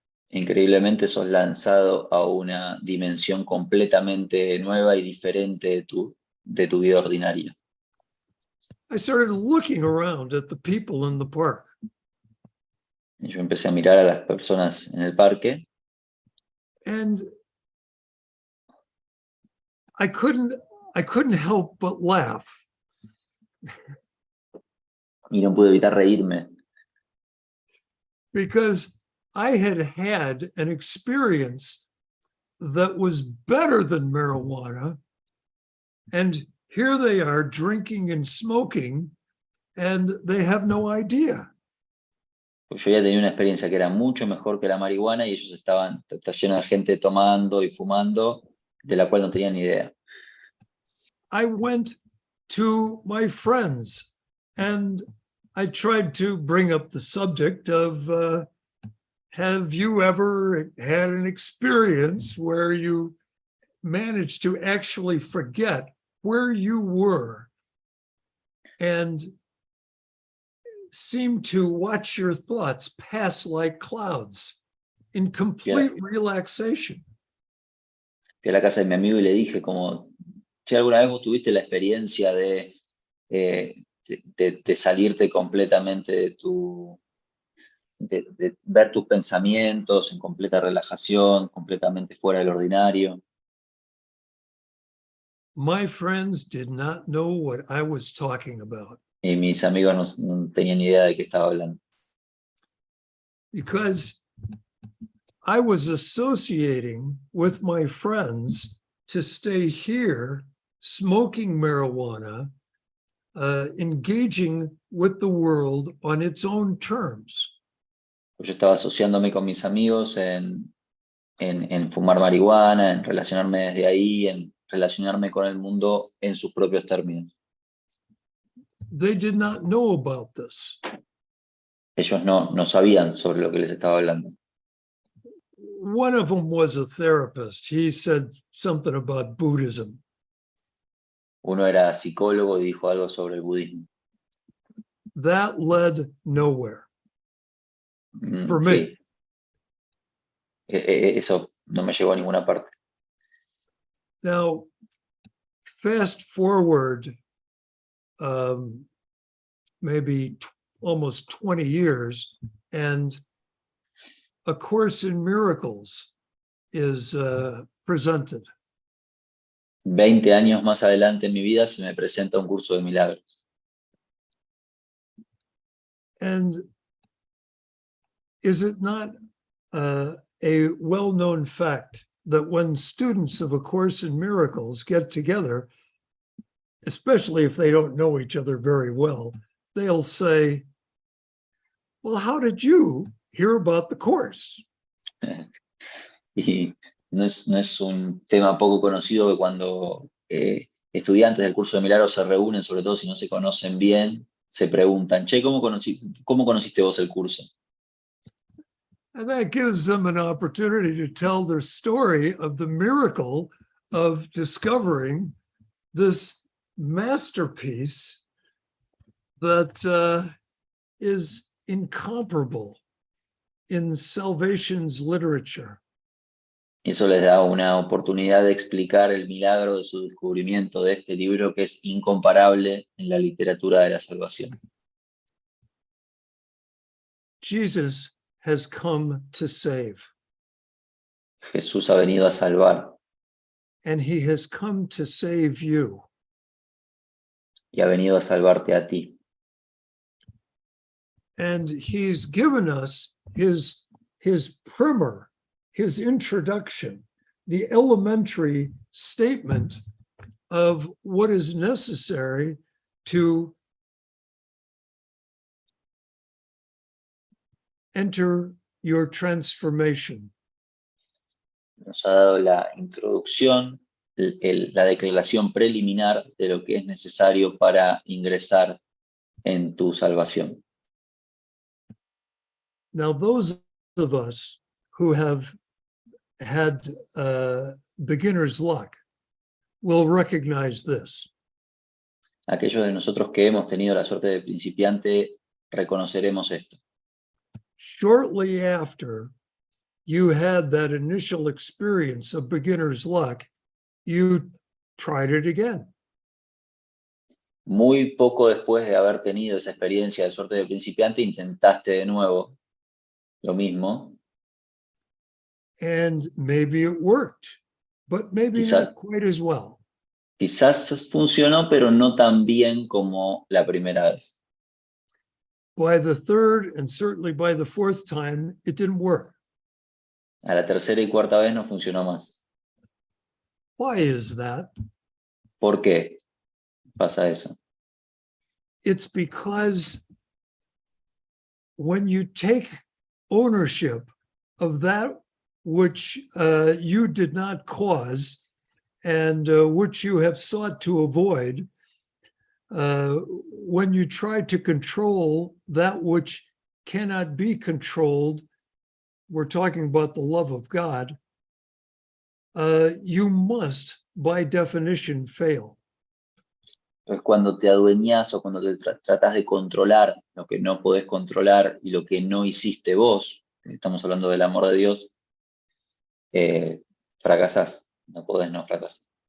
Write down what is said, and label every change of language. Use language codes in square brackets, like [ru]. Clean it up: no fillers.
[es] Increíblemente sos lanzado a una dimensión completamente nueva y diferente de tu vida ordinaria. [en] I started looking around at the people in the park. [es] Y yo empecé a mirar a las personas en el parque. [en] And I couldn't help but laugh. [es] Y no pude evitar reírme. [en] Because I had had an experience that was better than marijuana. And here they are drinking and smoking, and they have no idea. [es] Pues yo ya tenía una experiencia que era mucho mejor que la marihuana y ellos está lleno de gente tomando y fumando, de la cual no tenían ni idea. [en] I went to my friends and I tried to bring up the subject of, have you ever had an experience where you managed to actually forget where you were and seem to watch your thoughts pass like clouds in complete relaxation? [es] Fui a la casa de mi amigo y le dije como, si alguna vez vos tuviste la experiencia de de salirte completamente de ver tus pensamientos en completa relajación, completamente fuera del ordinario. [en] My friends did not know what I was talking about [es] Y mis amigos no tenían idea de qué estaba hablando. [en] because I was associating with my friends to stay here smoking marijuana, engaging with the world on its own terms. [es] Yo estaba asociándome con mis amigos en fumar marihuana, en relacionarme desde ahí, en relacionarme con el mundo en sus propios términos. [en] They did not know about this. [es] Ellos no sabían sobre lo que les estaba hablando. [en] One of them was a therapist. He said something about Buddhism. [es] Uno era psicólogo y dijo algo sobre el budismo. [en] That led nowhere for me. [es] Sí. Eso no me llegó a ninguna parte. [en] Now, fast forward maybe almost 20 years, and A Course in Miracles is presented. [es] 20 años más adelante en mi vida se me presenta un curso de milagros. [en] And is it not a well-known fact that when students of A Course in Miracles get together, especially if they don't know each other very well, they'll say, well, how did you hear about the Course? [es] Y no es un tema poco conocido que cuando estudiantes del curso de milagros se reúnen, sobre todo si no se conocen bien, se preguntan, che, ¿cómo conociste vos el curso? [en] And that gives them an opportunity to tell their story of the miracle of discovering this masterpiece that is incomparable in salvation's literature. [es] Eso les da una oportunidad de explicar el milagro de su descubrimiento de este libro que es incomparable en la literatura de la salvación. [en] Jesus has come to save, [es] Jesús ha venido a salvar [en] and he has come to save you. [es] y ha venido a salvarte a ti. [en] And he's given us his primer, his introduction, the elementary statement of what is necessary to enter your transformation. [es] Nos ha dado la introducción, la declaración preliminar de lo que es necesario para ingresar en tu salvación. [en] Now, those of us who have had beginner's luck will recognize this. [es] Aquellos de nosotros que hemos tenido la suerte de principiante, reconoceremos esto. [en] Shortly after you had that initial experience of beginner's luck, you tried it again. [es] Muy poco después de haber tenido esa experiencia de suerte de principiante, intentaste de nuevo lo mismo. [en] And maybe it worked, but maybe not quite as well. [es] Quizás funcionó, pero no tan bien como la primera vez. [en] By the third and certainly by the fourth time, it didn't work. [es] A la tercera y cuarta vez no funcionó más. [en] Why is that? [es] ¿Por qué pasa eso? [en] It's because when you take ownership of that which you did not cause and which you have sought to avoid, when you try to control that which cannot be controlled, we're talking about the love of God, you must, by definition, fail. [es] Es cuando te adueñas o cuando te tratas de controlar lo que no podés controlar y lo que no hiciste vos, estamos hablando del amor de Dios, fracasás, no podés no fracasar.